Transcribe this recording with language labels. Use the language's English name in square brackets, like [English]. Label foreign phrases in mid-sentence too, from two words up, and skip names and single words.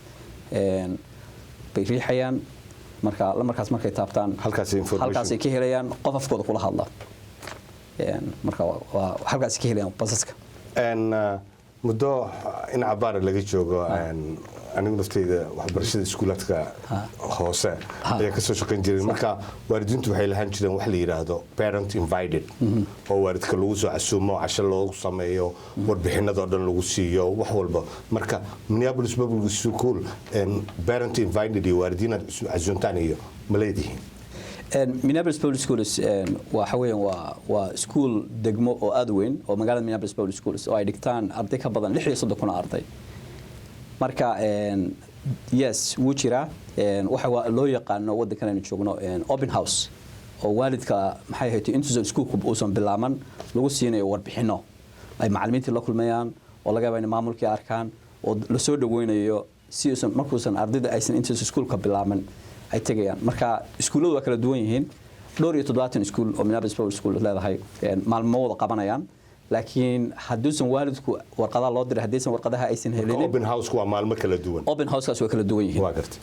[Somali] bay riixayaan marka lamarkaas markay taabtaan halkaas ay ka helayaan qof afkooda kula hadla marka waa halkaas ka helayaan basaska muddo in cabaar laga joogo anigu naftayda waxbarashada iskuulaadka hoose ayaa kasoo shaqayn jiray marka waalidiintu waxay lahaan jireen wax la yiraahdo [English] parent invited [Somali] oo waalidka lagu soo casuumo casho loogu sameeyo warbixinada dhan lagu siiyo wax walba marka Minneapolis Public School [English] parent invited [Somali] iyo waalidiin casuuntaan iyo maleedihiin Minneapolis Public Schools waxa weeyaan waa school degmo oo aad weyn oo magaalada Minneapolis Public Schools oo ay dhigtaan arday ka badan 630 arday marka yes wuu jira waxa loo yaqaano wadankan aynu joogno [English] open house [Somali] oo waalidka maxay ahayd intuu iskuulku uusan bilaaban lagu siinayo warbixino ay macallimiinta la kulmayaan oo laga yaabo in maamulkii arkaan oo la soo dhaweynayo si uusan markuusan ardayda aysan intuu iskuulka bilaaban ay tagayaan marka iskuuladu waa kala duwan yihiin dhowr iyo 70 iskuul oo Minneapolis Public School leedahay maalmooda qabanayaan laakiin haduusan waalidku warqadaha loo diray hadaysan warqadaha aysan helin [English] open house [Somali] waa maalmo kala duwan [English] open house [Somali] kaas waa kala duwan yihiin waa gartay